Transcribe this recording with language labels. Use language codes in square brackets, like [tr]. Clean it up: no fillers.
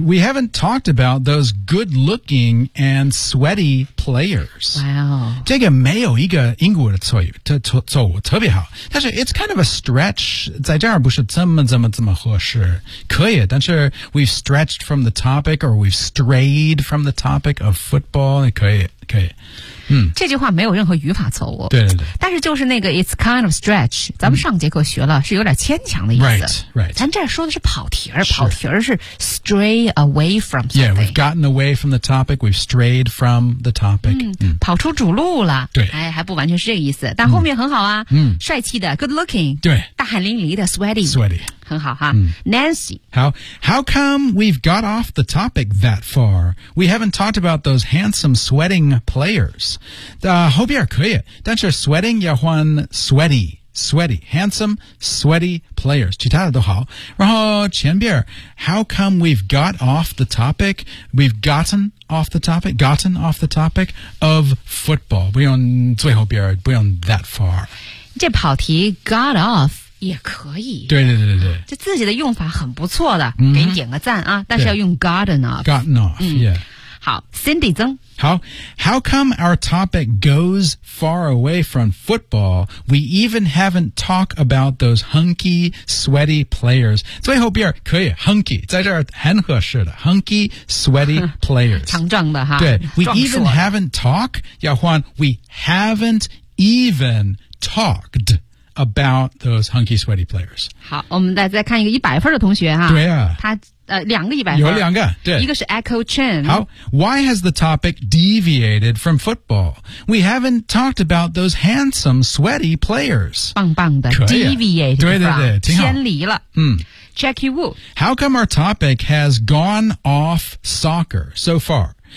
[en] We haven't talked about those good looking and sweaty players. Wow. [zh] 这个没有一个英国的错语特别好。但是 [en] it's kind of a stretch. [zh] 在这儿不是这么合适。可以但是 [en] we've stretched from the topic or we've strayed from the topic of football. [zh] 可以。这句话没有任何语法错误。对。但是就是那个 [en] it's kind of stretch, [zh] 咱们上节课学了是有点牵强的意思。 [en] Right. [zh] 咱这说的是跑题儿是 [en] stray away from something. Yeah, we've gotten away from the topic, we've strayed from the topic. [zh] 跑出主路了。对。哎还不完全是这个意思。但后面很好啊。帅气的 good looking. 对。大汗淋漓的 sweaty。 Sweaty。很好哈。Nancy. [en] How come we've got off the topic that far? We haven't talked about those handsome sweating players. [zh] 后边可以但是 [en] sweating 要换 sweaty handsome sweaty players [zh] 其他的都好然后前边 [en] how come we've got off the topic we've gotten off the topic of football [zh] 不用最后边不用 [en] that far [zh] 这跑题 got off 也可以。对对对对对，这自己的用法很不错的，嗯，给你点个赞啊！但是要用 gotten off。 [en] gotten off，嗯，yeah。 [zh] 好 ，Cindy 曾。 [en] 好 ，How come our topic goes far away from football? We even haven't talked about those hunky, sweaty players. [zh] 最后边可以 hunky 在这儿很合适的 [en] hunky, sweaty players， [zh] 强壮的哈。 [en] 对 ，We even haven't talked， [zh] 要换 [en] We haven't even talked about those hunky, sweaty players。 [zh] 好，我们再看一个100分的同学哈。对啊，他。两个一百分，有两个，对，一个是 Echo Chen。 [en] 好 ，Why has the topic deviated from football? We haven't talked about those handsome, sweaty players. [zh] 棒棒的 ，deviated，对对对，挺好，偏离了。嗯，Jackie Wu。 [en] How come our topic has gone off soccer so far?